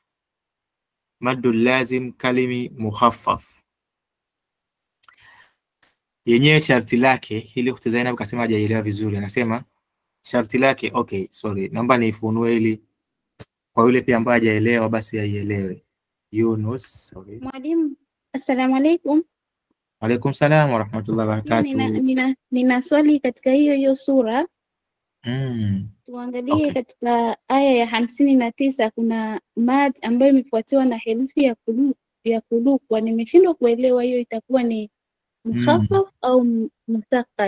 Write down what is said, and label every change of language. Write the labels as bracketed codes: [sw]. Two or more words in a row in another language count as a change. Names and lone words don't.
[ar] مد لازم كلمي مخفف. [sw] Yenyewe sharti lake, hili Ukhti Zainab kasema hajaelewa vizuri. Anasema sharti lake, okay, sorry, naomba nifunue ili kwa yule pia ambaye hajaelewa basi aielewe. Yunus, sorry. Mwalimu, [ar] السلام عليكم. وعليكم السلام ورحمة الله وبركاته. [sw] Nina swali katika hiyo sura. Tuangalie, okay. Katika aya ya 59 kuna mad ambayo imefuatiwa na herufi ya kulukwa. Nimeshindwa kuelewa hiyo itakuwa ni mukhaffaf au muthaqqal.